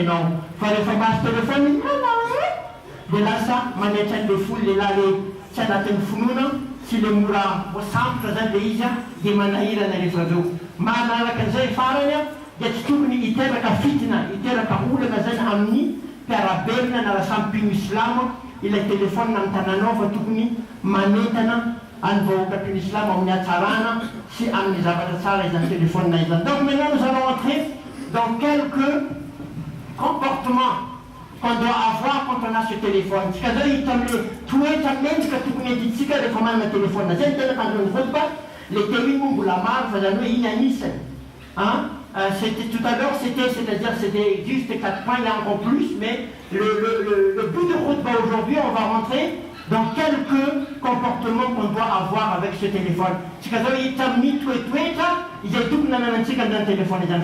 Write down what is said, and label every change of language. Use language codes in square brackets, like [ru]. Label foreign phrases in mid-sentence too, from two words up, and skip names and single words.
[mg] ianao fa rehefa maso telefôny dia lasa manaitra an'le folo lehilahy le tsy anatin'ny finoana sy le mora sambotra zany le izy a dia manahirana rehefa aveo manaraka an'izay farany a dia tsy tokony hiteraka fitina hiteraka olana zany amin'ny mpiarabelona na rahasampino islamo ilay telefôny amin'ny tananao fa tokony manentana any vahoaka ny islamo amin'ny hatsarana sy amin'ny zavatra tsara izany téléphone izany. Donc maintenant nous allons entrer dans quelques comportements qu'on doit avoir quand on a ce téléphone. Tsika zao hita amle toetra mendrika tokony editsika rehefa manana téléphone zay tena tandrony khutba le teo iny moa mbola maro fa zany hoe iny anisany [fr] c'était tout à l'heure, c'est-à-dire c'était juste 4 points, il y a encore plus, mais le but de khutba aujourd'hui, on va rentrer dans quelques comportements qu'on doit avoir avec ce téléphone. C'est que il y a mis tout et tout, il y a tout dans le téléphone.